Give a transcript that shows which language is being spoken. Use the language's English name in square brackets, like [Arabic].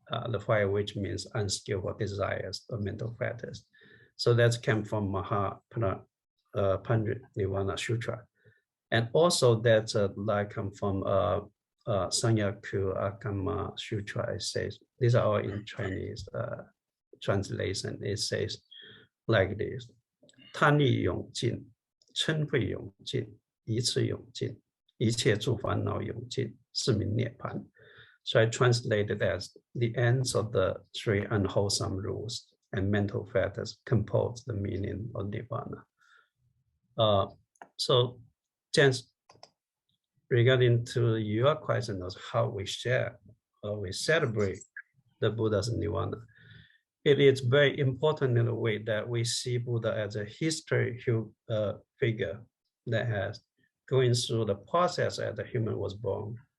[English] The fire which means unskillful desires or mental fetters. So that came from Maha Pari-Nirvana Sutra. And also that's like come from Sanyaku Akama Sutra. It says, these are all in Chinese translation. It says like this: [Chinese] 贪欲永尽，嗔恚永尽，一次永尽，一切诸烦恼永尽，是名涅槃. [English] So I translated as the ends of the three unwholesome rules and mental fetters compose the meaning of Nirvana. So, James, regarding to your question of how we share or we celebrate the Buddha's Nirvana, it is very important in a way that we see Buddha as a historical figure that has going through the process as the human was born,